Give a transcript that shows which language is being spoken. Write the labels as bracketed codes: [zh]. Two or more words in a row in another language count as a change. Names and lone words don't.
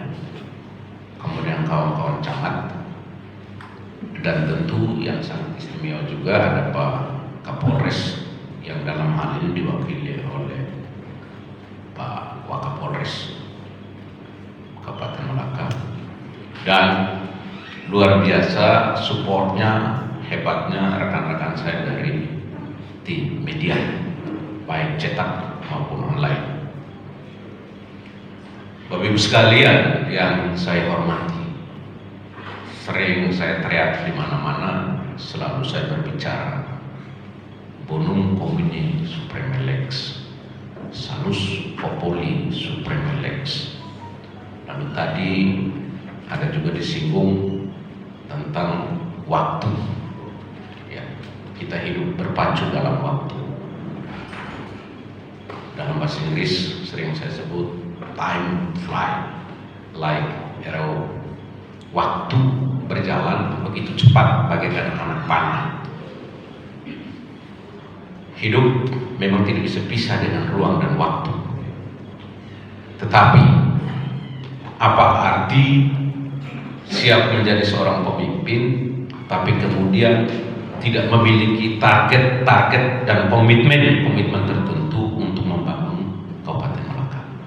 [id] Kemudian kawan-kawan camat, dan tentu yang sangat istimewa juga ada Pak Kapolres yang dalam hal ini diwakili oleh Pak Wakapolres Kabupaten Malaka, dan luar biasa supportnya, hebatnya rekan-rekan saya dari tim media baik cetak maupun online. Bapak Ibu sekalian yang saya hormati, sering saya teriak di mana-mana, selalu saya berbicara [la] bonum homini supreme lex, salus populi supreme lex. [id] Lalu tadi ada juga disinggung tentang waktu. Ya, kita hidup berpacu dalam waktu. Dalam bahasa Inggris sering saya sebut [en] time fly like arrow. [id] Waktu berjalan begitu cepat bagaikan anak panah. Hidup memang tidak bisa pisah dengan ruang dan waktu. Tetapi apa arti siap menjadi seorang pemimpin tapi kemudian tidak memiliki target-target dan komitmen tertentu untuk membangun Kabupaten Malaka?